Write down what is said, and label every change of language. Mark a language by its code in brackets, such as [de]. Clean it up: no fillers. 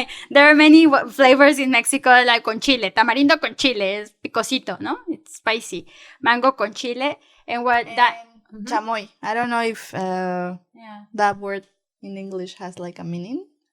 [en] There are many flavors in Mexico like con chile. [es] Tamarindo con chile es picosito, ¿no? [en] It's spicy. Mango con chile. And what that... Chamoy. I don't know if that word in English has like a meaning.